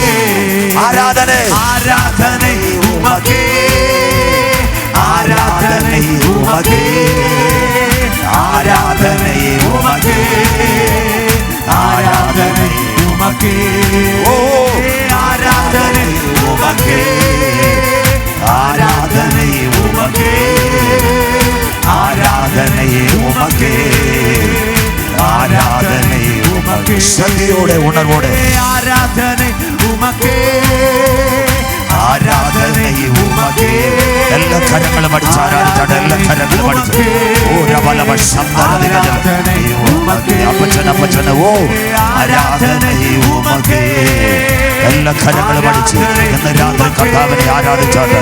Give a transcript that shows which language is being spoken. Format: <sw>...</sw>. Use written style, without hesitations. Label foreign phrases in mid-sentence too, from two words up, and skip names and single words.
<ta>ஆராதனை ஆராதனை உமக்கே, ஆராதனை உமக்கே, ஆராதனை உமக்கே, ஆராதனை உமக்கே, ஓ ஆராதனை உமக்கே, ஆராதனை உமக்கே, ஆராதனை உமக்கே, ஆராதனை உமக்கே. சக்தியோட உணர்வோட ஆராதனை உமக்கே, ஆராதனை உமக்கே.</ta> <ml>എല്ലാ കരങ്ങളും അടിച്ച് ആരാധിച്ചാട്ടെ. എല്ലാ കരങ്ങളും അടിച്ച് അപ്പച്ചന ഓ</ml> <ta>ஆராதனை உமக்கே.</ta> <ml>എല്ലാ കരങ്ങളും അടിച്ച് ഇന്ന് രാത്രി കർത്താവിനെ ആരാധിച്ചാട്ടെ.</ml>